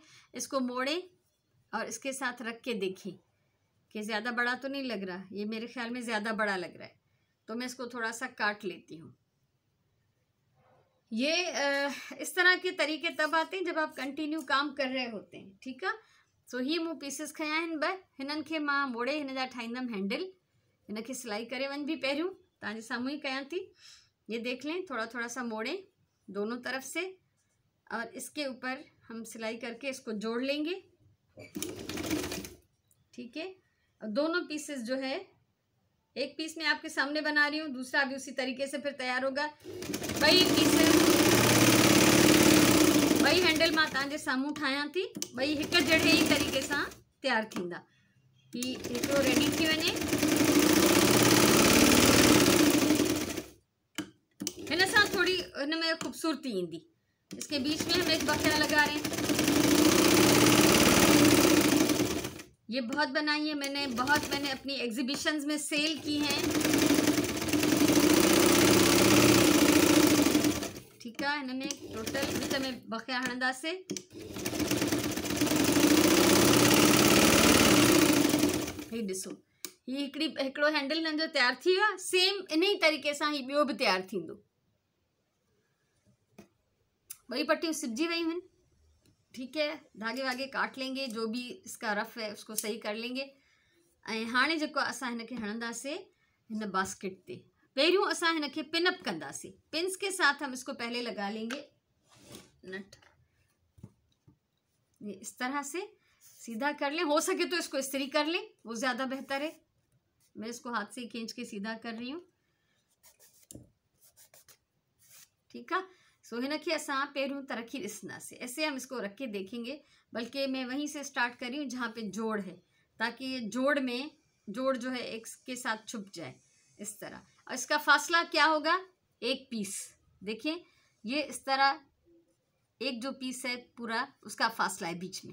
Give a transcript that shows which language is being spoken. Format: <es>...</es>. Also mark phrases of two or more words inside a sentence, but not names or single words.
<hi>इसको मोड़े और इसके साथ रख के देखें कि ज़्यादा बड़ा तो नहीं लग रहा। ये मेरे ख्याल में ज़्यादा बड़ा लग रहा है, तो मैं इसको थोड़ा सा काट लेती हूँ। ये इस तरह के तरीके तब आते हैं जब आप कंटिन्यू काम कर रहे होते हैं। ठीक है,</hi> <sd>सो ही मूं पीसिस खया आहिनि 2। हिननि खे मां मोड़े हिन जा ठाहींदमि हैंडल। हिनखे सिलाई करे वञ भी पहिरियों तव्हांजे साम्हूं ही कयां थी।</sd> <hi>ये देख लें, थोड़ा थोड़ा सा मोड़े दोनों तरफ से और इसके ऊपर हम सिलाई करके इसको जोड़ लेंगे। ठीक है, और दोनों पीसेस जो है, एक पीस मैं आपके सामने बना रही हूँ, दूसरा भी उसी तरीके से फिर तैयार होगा।</hi> <sd>वही पीसेस, वही हैंडल मां तव्हांजे साम्हूं ठाहियां थी। वही हिक जहिड़े ही तरीक़े सां तैयार थींदा। ही हिकिड़ो रेडी थी वञे। हिन सां थोड़ी हिन में खूबसूरती ईंदी।</sd> <hi>इसके बीच में हम एक बखरा लगा रहे हैं। ये बहुत बनाई है मैंने, बहुत मैंने अपनी एग्जीबिशंस में सेल की हैं। ठीक है,</hi> <sd>हिनमें टोटल विच में बखिया हणंदासीं। ही ॾिसो, ही हिकिड़ो हैंडल हिननि जो तैयार थी वियो आहे। सेम इन ही तरीक़े सां ही ॿियो बि तैयार थींदो। वही पट्टियूं सिबजी वई हुई।</sd> <hi>ठीक है, धागे वागे काट लेंगे, जो भी इसका रफ है उसको सही कर लेंगे।</hi> <sd>ऐं हाणे जेको असां हिनखे हणंदासीं हिन बास्केट ते, पहिरियों असां हिनखे पिनअप कंदासीं।</sd> <hi>पिन्स के साथ हम इसको पहले लगा लेंगे नट। ये इस तरह से सीधा कर लें। हो सके तो इसको इस्त्री कर लें, वो ज़्यादा बेहतर है। मैं इसको हाथ से ही खींच के सीधा कर रही हूँ। ठीक है,</hi> <sd>सो हिनखे असां पहिरियों त रखी ॾिसंदासीं।</sd> <hi>ऐसे हम इसको रख के देखेंगे, बल्कि मैं वहीं से स्टार्ट कर रही हूँ जहाँ पे जोड़ है, ताकि ये जोड़ जो है एक के साथ छुप जाए इस तरह। और इसका फासला क्या होगा, 1 पीस। देखिए, ये इस तरह एक जो पीस है पूरा, उसका फासला है बीच में।</hi>